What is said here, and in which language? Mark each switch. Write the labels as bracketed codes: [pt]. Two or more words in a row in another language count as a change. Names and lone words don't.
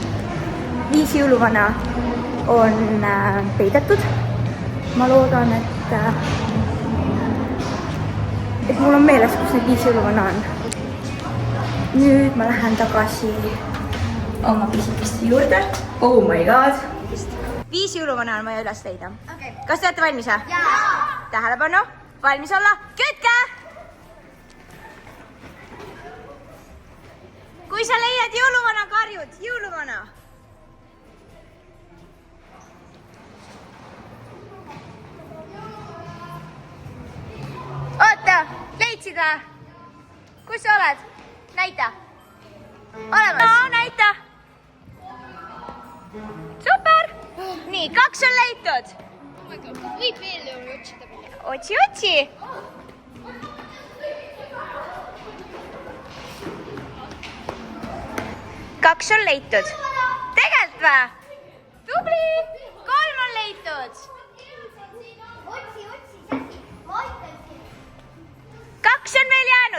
[et] 5 jõuluvana on peidetud. Ma loodan, et et mul on meeles, kus need 5 jõuluvana on. Nüüd ma lähen tagasi oma pisikeste juurde. [en] Oh my god. [et] 5 jõuluvana on vaja üles leida. Okay. Kas te olete valmis? Jaa! Tähelepanu, valmis olla, kütke! Kui sa leiad jõuluvana, karjud, jõuluvana. Oota, leidsid või? Kus sa oled? Näita. Olemas? No, näita. Super. Nii, 2 on leitud. [en] Oh my god, [et] kas võib veel otsida? Otsi. 2 on leitud. Tegelt või? Tubli! 3 on leitud. 2 on veel jäänud.